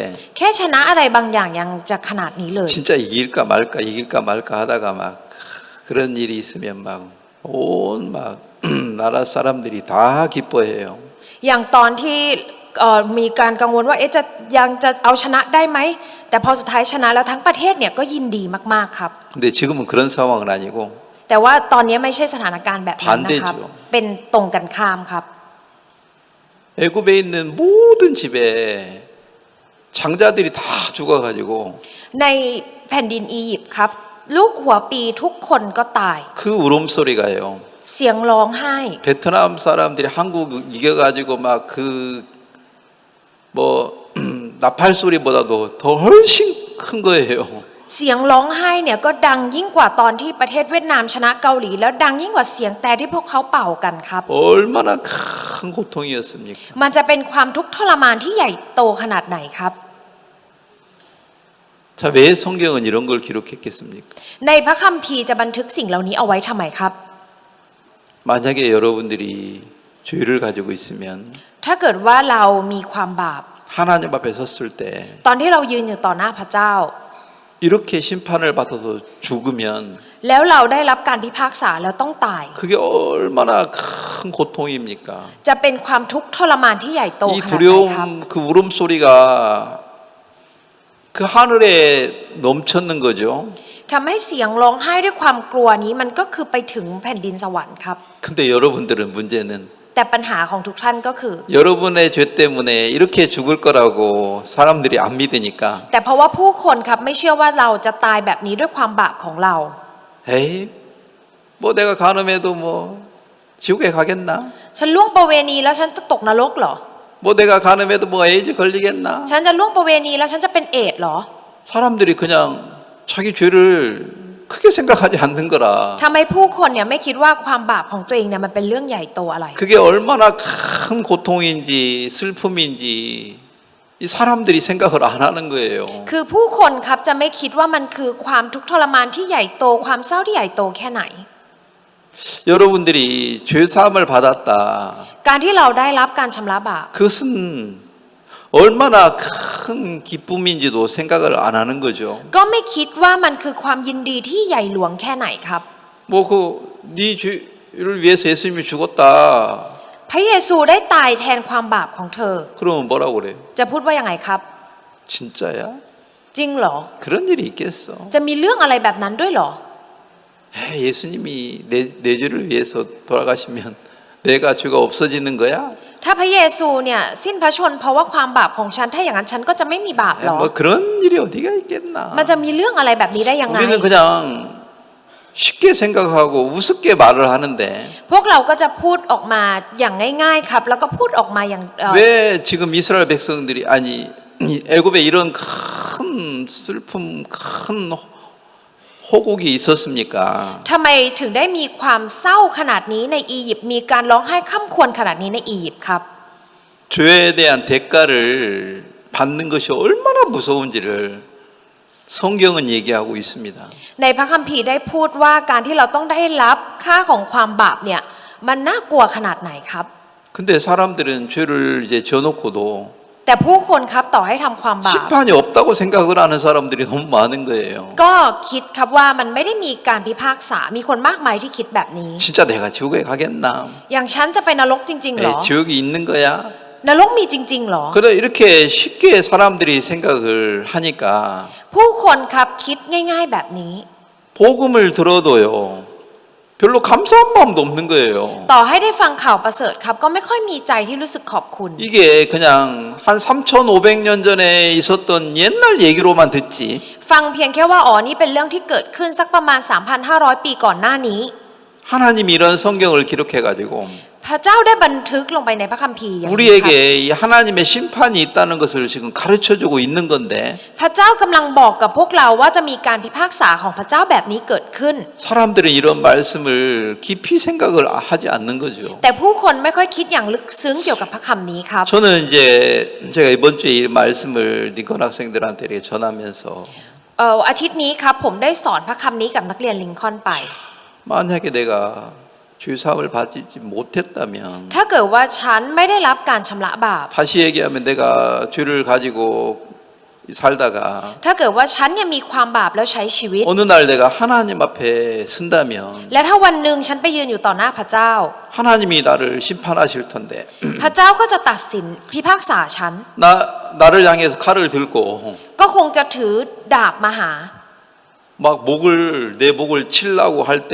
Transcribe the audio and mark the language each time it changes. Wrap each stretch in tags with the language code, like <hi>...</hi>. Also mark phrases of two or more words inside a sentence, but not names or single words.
<th>แค่ชนะอะไรบางอย่างยังจะขนาดนี้เลย</th> <ko>진짜 이길까 말까 하다가 막 그런 일이 있으면 막 온 막 나라 사람들이 다 기뻐해요.</ko> <th>อย่างตอนที่มีการกังวลว่าจะยังจะเอาชนะได้ไหมแต่พอสุดท้ายชนะแล้วทั้งประเทศเนี่ยก็ยินดีมากๆครับ</th> <ko>근데 지금은 그런 상황은 아니고</ko> <th>แต่ว่าตอนนี้ไม่ใช่สถานการณ์แบบนั้นนะครับ</th> <ko>반대죠.</ko> <th>เป็นตรงกันข้ามครับ</th> <ko>애굽에 있는 모든 집에 장자들이 다 죽어가지고</ko> <th>ในแผ่นดินอียิปต์ครับลูกหัวปีทุกคนก็ตาย</th> <ko>그 울음소리가요.</ko> <th>เสียงร้องไห้</th> <ko>베트남 사람들이 한국 이겨가지고 막 그 뭐 나팔 소리보다도 더 훨씬 큰 거예요.</ko> <th>เสียงร้องไห้เนี่ยก็ดังยิ่งกว่าตอนที่ประเทศเวียดนามชนะเกาหลีแล้วดังยิ่งกว่าเสียงแต่ที่พวกเขาเป่ากันครับ</th> <ko>얼마나 큰 고통이었습니까?</ko> <th>มันจะเป็นความทุกข์ทรมานที่ใหญ่โตขนาดไหนครับ</th> <ko>자, 왜 성경은 이런 걸 기록했겠습니까?</ko> <th>ในพระคัมภีร์จะบันทึกสิ่งเหล่านี้เอาไว้ทำไมครับ</th> <ko>만약에 여러분들이 죄를 가지고 있으면</ko> <th>ถ้าเกิดว่าเรามีความบาป</th> <ko>하나님 앞에 섰을 때</ko> <th>ตอนที่เรายืนอยู่ต่อหน้าพระเจ้า</th> <ko>이렇게 심판을 받아서 죽으면</ko> <th>แล้วเราได้รับการพิพากษาแล้วต้องตาย</th> <ko>그게 얼마나 큰 고통입니까?</ko> <th>จะเป็นความทุกข์ทรมานที่ใหญ่โต</th> <ko>이</ko> <th>ขนาดไหนครับ</th> <ko>두려움 그 울음소리가 그 하늘에 넘쳤는 거죠.</ko> <th>ทำให้เสียงร้องไห้ด้วยความกลัวนี้มันก็คือไปถึงแผ่นดินสวรรค์ครับ</th> <ko>근데 여러분들은 문제는</ko> <th>แต่ปัญหาของทุกท่านก็คือ</th> <ko>여러분의 죄 때문에 이렇게 죽을 거라고 사람들이 안 믿으니까</ko> <th>แต่เพราะว่าผู้คนครับไม่เชื่อว่าเราจะตายแบบนี้ด้วยความบาปของเรา</th> <ko>에이 뭐 내가 간음해도 뭐 지옥에 가겠나?</ko> <th>ฉันล่วงประเวณีแล้วฉันจะตกนรกเหรอ</th> <ko>뭐 내가 간음해도 뭐 에이즈 걸리겠나?</ko> <th>ฉันจะล่วงประเวณีแล้วฉันจะเป็นเอดส์เหรอ</th> <ko>사람들이 그냥 자기 죄를 크게 생각하지 않는 거라.</ko> <th>ทำไมผู้คนเนี่ยไม่คิดว่าความบาปของตัวเองเนี่ยมันเป็นเรื่องใหญ่โตอะไร</th> <ko>그게 얼마나 큰 고통인지 슬픔인지 이 사람들이 생각을 안 하는 거예요.</ko> <th>คือผู้คนครับจะไม่คิดว่ามันคือความทุกข์ทรมานที่ใหญ่โตความเศร้าที่ใหญ่โตแค่ไหน</th> <ko>여러분들이 죄 사함을 받았다.</ko> <th>การที่เราได้รับการชำระบาป</th> <ko>그것은 얼마나 큰 기쁨인지도 생각을 안 하는 거죠.</ko> <th>ก็ไม่คิดว่ามันคือความยินดีที่ใหญ่หลวงแค่ไหนครับ</th> <ko>뭐 그 네 죄를 위해서 예수님이 죽었다.</ko> <th>พระเยซูได้ตายแทนความบาปของเธอ</th> <ko>그러면 뭐라고 그래요?</ko> <th>จะพูดว่ายังไงครับ</th> <ko>진짜야?</ko> <th>จริงเหรอ</th> <ko>그런 일이 있겠어?</ko> <th>จะมีเรื่องอะไรแบบนั้นด้วยเหรอ</th> <ko>예수님이 내 죄를 위해서 돌아가시면 내가 죄가 없어지는 거야?</ko> <th>ถ้าพระเยซูเนี่ยสิ้นพระชนม์เพราะว่าความบาปของฉันถ้าอย่างนั้นฉันก็จะไม่มีบาปหรอ</th> <ko>뭐 그런 일이 어디가 있겠나?</ko> <th>มันจะมีเรื่องอะไรแบบนี้ได้ยังไง</th> <ko>우리는 그냥 쉽게 생각하고 우습게 말을 하는데</ko> <th>พวกเราก็จะพูดออกมาอย่างง่ายๆครับแล้วก็พูดออกมาอย่าง</th> <ko>왜 지금 이스라엘 백성들이 아니 애굽에 이런 큰 슬픔 큰 호국이 있었습니까?</ko> <th>ทำไมถึงได้มีความเศร้าขนาดนี้ในอียิปต์มีการร้องไห้ค่ำควรขนาดนี้ในอียิปต์ครับ</th> <ko>죄에 대한 대가를 받는 것이 얼마나 무서운지를 성경은 얘기하고 있습니다.</ko> <th>ในพระคัมภีร์ได้พูดว่าการที่เราต้องได้รับค่าของความบาปเนี่ยมันน่ากลัวขนาดไหนครับ</th> <ko>근데 사람들은 죄를 이제 져놓고도</ko> <th>แต่ผู้คนครับต่อให้ทำความบาป</th> <ko>심판이 없다고 생각을 하는 사람들이 너무 많은 거예요.</ko> <th>ก็คิดครับว่ามันไม่ได้มีการพิพากษามีคนมากมายที่คิดแบบนี้</th> <ko>진짜 내가 지옥에 가겠나?</ko> <th>อย่างฉันจะไปนรกจริงๆเหรอ</th> <ko>지옥이 있는 거야?</ko> <th>นรกมีจริงๆเหรอ</th> <ko>그래 이렇게 쉽게 사람들이 생각을 하니까</ko> <th>ผู้คนครับคิดง่ายๆแบบนี้</th> <ko>복음을 들어도요 별로 감사한 마음도 없는 거예요.</ko> <th>ต่อให้ได้ฟังข่าวประเสริฐครับก็ไม่ค่อยมีใจที่รู้สึกขอบคุณ</th> <ko>이게 그냥 한 3,500년 전에 있었던 옛날 얘기로만 듣지</ko> <th>ฟังเพียงแค่ว่าอ๋อนี่เป็นเรื่องที่เกิดขึ้นสักประมาณ 3,500 ปีก่อนหน้านี้</th> <ko>하나님이 이런 성경을 기록해가지고</ko> <th>พพระเจ้าได้บันทึกลงไปในพระคัมภีร์อย่างนี้ครับ</th> <ko>우리에게 이 하나님의 심판이 있다는 것을 지금 가르쳐주고 있는 건데</ko> <th>พระเจ้ากำลังบอกกับพวกเราว่าจะมีการพิพากษาของพระเจ้าแบบนี้เกิดขึ้น</th> <ko>사람들은 이런 말씀을 깊이 생각을 하지 않는 거죠.</ko> <th>แต่ผู้คนไม่ค่อยคิดอย่างลึกซึ้งเกี่ยวกับพระคำนี้ครับ</th> <ko>저는 이제 제가 이번 주에 이 말씀을 링컨 학생들한테 이렇게 전하면서</ko> <th>อาทิตย์นี้ครับผมได้สอนพระคำนี้กับนักเรียนลิงคอล์นไป</th> <ko>만약에 내가 죄사함을 받지 못했다면</ko> <th>ถ้าเกิดว่าฉันไม่ได้รับการชำระบาป</th> <ko>다시 얘기하면 내가 죄를 가지고 살다가</ko> <th>ถ้าเกิดว่าฉันยังมีความบาปแล้วใช้ชีวิต</th> <ko>어느 날 내가 하나님 앞에 쓴다면</ko> <th>และถ้าวันหนึ่งฉันไปยืนอยู่ต่อหน้าพระเจ้า</th> <ko>하나님이 나를 심판하실 텐데</ko> <th>พระเจ้าก็จะตัดสินพิพากษาฉัน</th> <ko>나를 향해서 칼을 들고</ko> <th>ก็คงจะถือดาบมาหา</th> <ko>막 내 목을 치려고 할 때</ko>